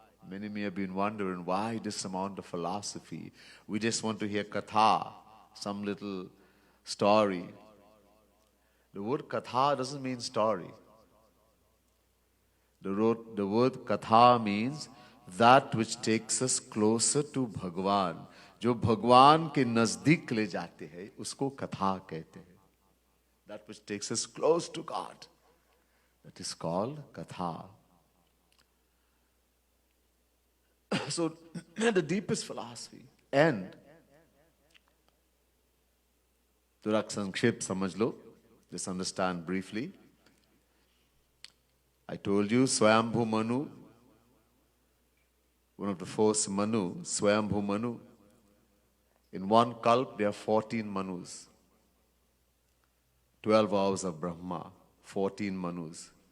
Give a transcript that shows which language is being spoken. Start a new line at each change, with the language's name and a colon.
English: Many may have been wondering, why this amount of philosophy? We just want to hear katha, some little story. The word katha doesn't mean story. The word katha means that which takes us closer to Bhagwan.
Hindi: जो भगवान के नजदीक ले जाते हैं, उसको कथा कहते हैं.
English: That which takes us close to God. That is called katha. So, the deepest philosophy.
Hindi: And, थोड़ा संक्षेप समझ लो.
English: Just understand briefly. I told you, Swayambhu Manu, one of the first Manu, Swayambhu Manu. In one kalp, there are 14 Manus. 12 hours of Brahma, 14 Manus.